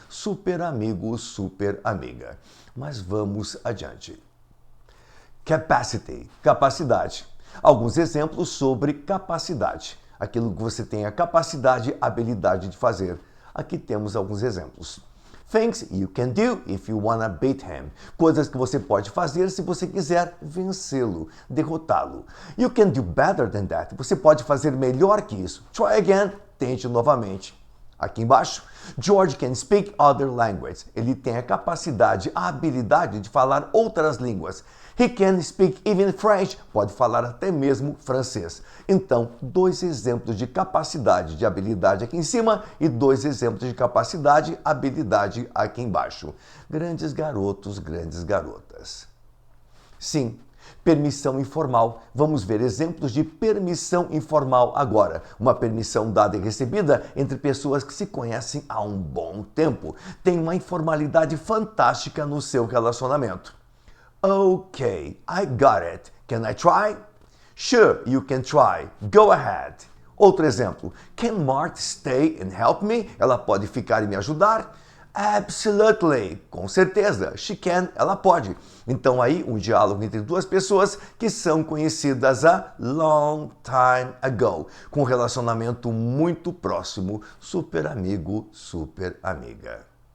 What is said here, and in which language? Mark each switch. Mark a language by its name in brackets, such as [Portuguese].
[Portuguese] Super amigo, super amiga. Mas vamos adiante. Capacity, capacidade. Alguns exemplos sobre capacidade. Aquilo que você tem a capacidade, habilidade de fazer. Aqui temos alguns exemplos. [English] Things you can do if you wanna beat him. [Portuguese] Coisas que você pode fazer se você quiser vencê-lo, derrotá-lo. [English] You can do better than that. [Portuguese] Você pode fazer melhor que isso. [English] Try again. [Portuguese] Tente novamente. Aqui embaixo, [English] George can speak other languages. [Portuguese] Ele tem a capacidade, a habilidade de falar outras línguas. [English] He can speak even French. [Portuguese] Pode falar até mesmo francês. Então, dois exemplos de capacidade, de habilidade aqui em cima e dois exemplos de capacidade, habilidade aqui embaixo. Grandes garotos, grandes garotas. Sim. Permissão informal. Vamos ver exemplos de permissão informal agora. Uma permissão dada e recebida entre pessoas que se conhecem há um bom tempo. Tem uma informalidade fantástica no seu relacionamento. [English] Okay, I got it. Can I try? Sure, you can try. Go ahead. [Portuguese] Outro exemplo. [English] Can Martha stay and help me? [Portuguese] Ela pode ficar e me ajudar? [English] Absolutely, [Portuguese] com certeza, [English] she can, [Portuguese] ela pode. Então aí um diálogo entre duas pessoas que são conhecidas há [English] long time ago, [Portuguese] com um relacionamento muito próximo, super amigo, super amiga.